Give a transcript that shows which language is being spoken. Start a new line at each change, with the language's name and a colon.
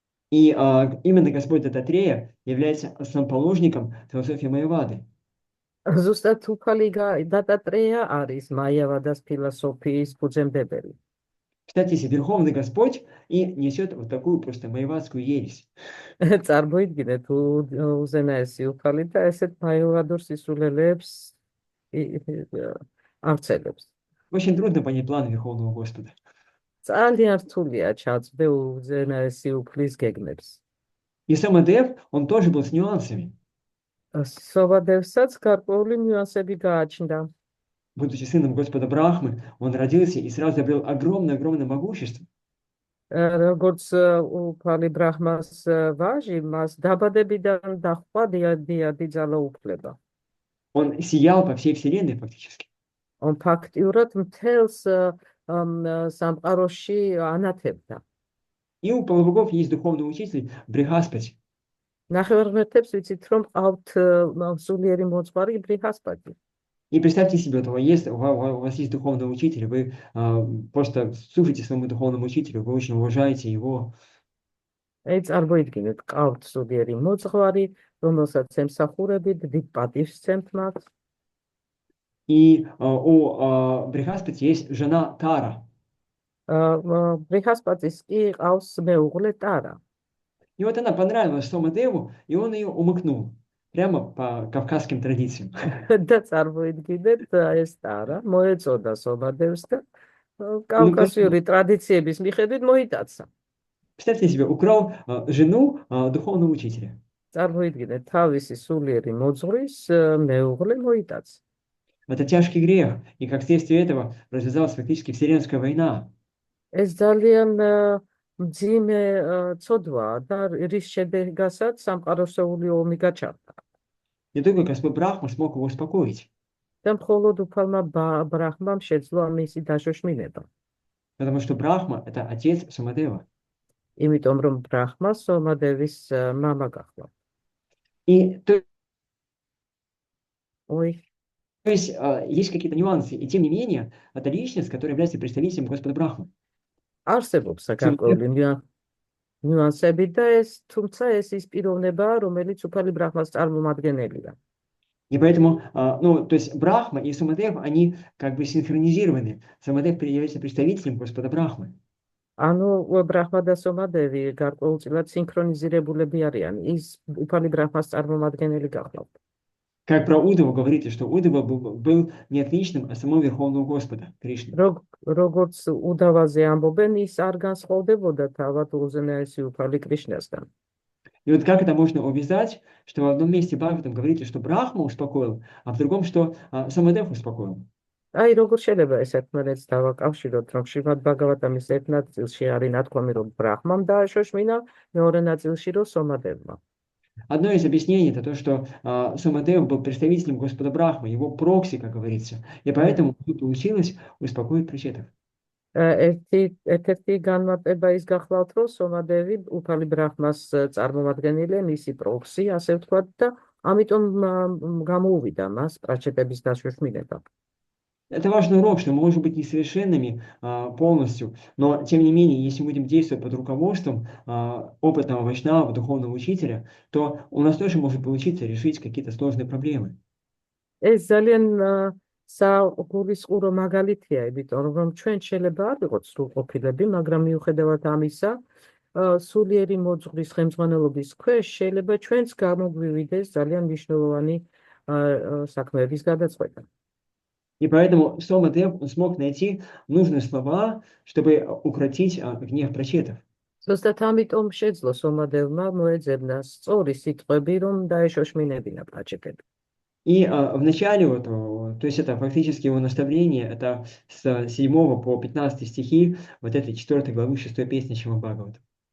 Russian: И именно Господь Дататрея является основоположником философии Майявады.
Georgian: ზუსტად უფალი დატატრეა არის მაიავადას ფილოსოფიის ფუძემდებელი.
Russian: Кстати, если Верховный Господь и несет вот такую просто майявадскую ересь.
Georgian: წარმოიდგინეთ უზენაესი უფალი და ესეთ მაიავადურ სისულელებს ავრცელებს.
Russian: Очень трудно понять планы Верховного Господа.
Georgian: ძალიან რთულია ჩაწვდე უზენაესი უფლის გეგმებს.
Russian: И Сомадев, он тоже был с нюансами.
Georgian: სომადევსაც გარკვეული ნიუანსები გააჩნდა.
Russian: Будучи сыном Господа Брахмы, он родился и сразу обрел огромное могущество.
Georgian: როგორც უფალი ბრაჰმას ვაჟი, მას დაბადებიდან დაჰყვა დიადი ძალაუფლება.
Russian: Он сиял по всей вселенной фактически. Он
Georgian: ფაქტიურად მთელს სამყაროში ანათებდა.
Russian: И у полубогов есть духовный учитель Брихаспати.
Georgian: ნახევარღმერთებს ვიცით, რომ ყავთ სულიერი მოძღვარი ბრიჰასპატი.
Russian: И представьте себе, у вас есть духовный учитель, вы просто слушаете своему духовному учителю, вы очень уважаете его.
Georgian: წარმოიდგინეთ, ყავთ სულიერი მოძღვარი, რომელსაც ემსახურებით, დიდ პატივს სცემთ მათ.
Russian: И у Брихаспати есть жена Тара.
Georgian: ბრიჰასპატის კი ყავს მეუღლე ტარა.
Russian: И вот она понравилась Сомадеву, и он ее умыкнул. прямо по кавказским традициям.
Georgian: და წარმოიდგინეთ ეს ტარა მოეწოდა სომადევს და
Russian: Он украл,
Georgian: კავკასიური ტრადიციების მიხედვით მოიტაცა.
Russian: представьте себе, украл жену духовного учителя.
Georgian: წარმოიდგინეთ თავისი სულიერი მოძღვრის მეუღლე მოიტაცა.
Russian: Это тяжкий грех, и как следствие этого развязалась фактически Вселенская война.
Georgian: ეს ძალიან მძიმე ცოდვაა და რის შედეგასაც სამყაროსეული ომი გაჩაღდა.
Russian: Не только Господь Брахма смог его успокоить,
Georgian: და მხოლოდ უფალმა ბრაჰმამ შეძლო მისი დაშოშმინება.
Russian: потому что Брахма — это отец Сомадева.
Georgian: იმიტომ რომ ბრაჰმა სომადევის მამა გახდა.
Russian: И то ой, есть есть какие-то нюансы, и тем не менее, это личность, которая является представителем Господа Брахмы.
Georgian: არსებობს გარკვეული ნიუანსები და თუმცა ეს ის პიროვნებაა, რომელიც უფალი ბრაჰმას წარმომადგენელია.
Russian: И поэтому, ну, то есть Брахма и Сомадев, они как бы синхронизированы. Сомадев является представителем Господа Брахмы.
Georgian: ანუ ბრაჰმა და სომადევი გარკვეულწილად სინქრონიზირებულები არიან. ის უფალი ბრაჰმას წარმომადგენელი გახლავთ.
Russian: Как про Удова говорите, что Удова был не отличным, а самого Верховного Господа, Кришны.
Georgian: როგორც უდავაზე ამბობენ, ის არ განსხვავდებოდა თავად უზენაესი უფალი კრიშნასთან.
Russian: И вот как это можно увязать, что в одном месте Бхагаватам говорите, что Брахма успокоил, а в другом, что Сомадев успокоил.
Georgian: აი, როგორ შეიძლება ეს ერთმანეთს დავაკავშიროთ, რომ შრიმად ბაგავატამის ერთ ნაწილში არის ნათქვამი, რომ ბრაჰმამ დააშოშმინა, მეორე ნაწილში რომ სომადევმა.
Russian: Одно из объяснений это то, что Сомадев был представителем Господа Брахмы, его прокси, как говорится, и поэтому получилось успокоить причетов.
Georgian: ერთ-ერთი განმარტება ის გახლავთ, რომ სომადევი უფალი ბრაჰმას წარმომადგენელი, მისი პროქსი, ასე ვთქვათ, და ამიტომ გამოუვიდა მას პრაჩეტების დაშოშმინება.
Russian: Это важный урок, что мы можем быть несовершенными полностью, но тем не менее, если мы будем действовать под руководством опытного вайшнава, духовного учителя, то у нас тоже может получиться решить какие-то сложные проблемы.
Georgian: ეს ძალიან საგულისწყურო მაგალითია, იმიტომ რომ ჩვენ შეიძლება არ ვიყოთ სრულყოფილები, მაგრამ მიუხედავად ამისა, სულიერი მოძღვრის ხელმძღვანელობის ქვეშ შეიძლება ჩვენც გამოგვივიდეს ძალიან მნიშვნელოვანი საქმეების გადაწყვეტა.
Russian: И поэтому Сомадев смог найти нужные слова, чтобы укротить гнев прачетов.
Georgian: ზუსტად ამიტომ შეძლო სომადევმა მოეძებნა სწორი სიტყვები, რომ დაეშოშმინებინა პრაჩეტები.
Russian: И в начале, вот, то есть это фактически его наставление, это с 7 по 15 стихи вот этой 4 главы 6 песни Шримад Бхагаватам.